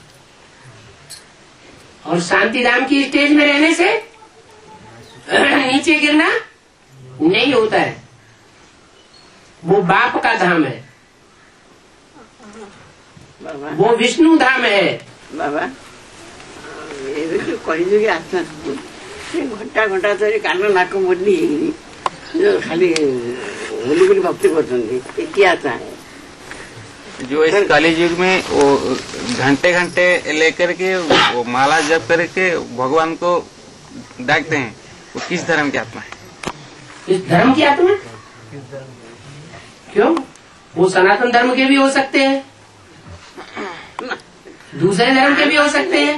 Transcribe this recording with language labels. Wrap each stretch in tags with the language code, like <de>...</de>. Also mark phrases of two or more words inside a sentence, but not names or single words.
<hi>और शांति धाम की स्टेज में रहने से नीचे गिरना नहीं होता है। वो बाप का धाम है, वो विष्णु धाम है।</hi> <or>बाबा ଏବେ ଯୋଉ କହିଯୋଗୀ ଆତ୍ମା ସେ ଘଣ୍ଟା ଘଣ୍ଟା ଧରି କାନ ନାକ ମୋଡି ଯୋଉ ଖାଲି ବୁଲି ବୁଲି ଭକ୍ତି କରୁଛନ୍ତି କିଏ ଆତ୍ମା है?</or> <hi>जो इस कली युग में वो घंटे घंटे लेकर के वो माला जप करके भगवान को डाकते हैं, वो किस धर्म की आत्मा है? इस धर्म की आत्मा क्यों? वो सनातन धर्म के भी हो सकते हैं, दूसरे धर्म के भी हो सकते हैं।</hi>